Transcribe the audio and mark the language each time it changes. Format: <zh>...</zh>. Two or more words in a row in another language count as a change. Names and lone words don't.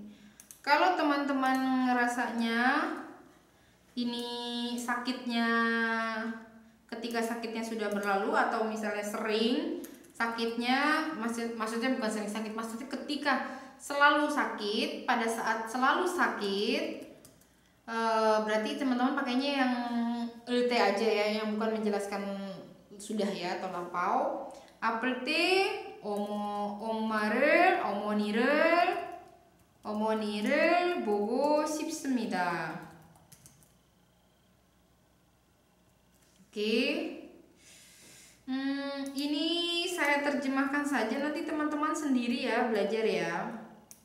<id>Kalau teman-teman ngerasanya ini sakitnya ketika sakitnya sudah berlalu atau misalnya sering sakitnya, maksudnya bukan sering sakit, maksudnya ketika selalu sakit, pada saat selalu sakit, berarti teman-teman pakainya yang lt aja ya, yang bukan menjelaskan sudah ya atau lampau.</id> <ko>Apelti 어머니를 보고 싶습니다.</ko> <id>Oke. Ini saya terjemahkan saja, nanti teman-teman sendiri ya belajar ya.</id>